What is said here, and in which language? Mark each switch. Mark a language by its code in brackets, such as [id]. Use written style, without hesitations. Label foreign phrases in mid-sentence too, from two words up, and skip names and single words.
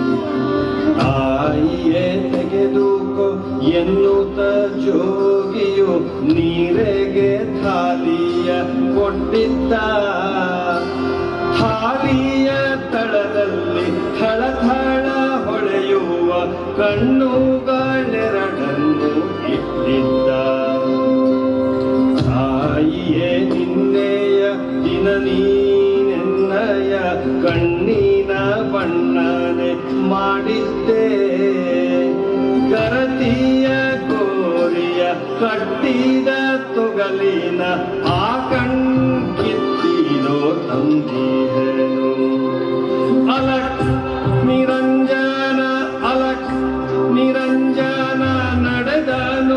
[kn] ತಾಯಿಯೇ ತೆಗೆದುಕೋ ಎನ್ನುತ್ತ ಜೋಗಿಯು ನೀರೆಗೆ ಥಾಲಿಯ ಕೊಟ್ಟಿದ್ದ ಥಾಲಿಯ ತಳದಲ್ಲಿ ಥಳಥಳ ಹೊಳೆಯುವ ಕಣ್ಣುಗಳೆರಡನ್ನು ಇಟ್ಟಿದ್ದ ತಾಯಿಯೇ ನಿನ್ನೆಯ ದಿನ ನೀನೆನ್ನಯ ಕಣ್ಣಿನ ಬಣ್ಣನೆ ಮಾಡಿದ್ದೆ ಗರತಿಯ ಗೋರಿಯ ಕಟ್ಟಿದ ತೊಗಲಿನ ಆ ಕಣ್ಕಿತ್ತಿರೋ ತಂದಿಹೆನು [hi] अलख निरंजन अलख निरंजन [kn] ನಡೆದನು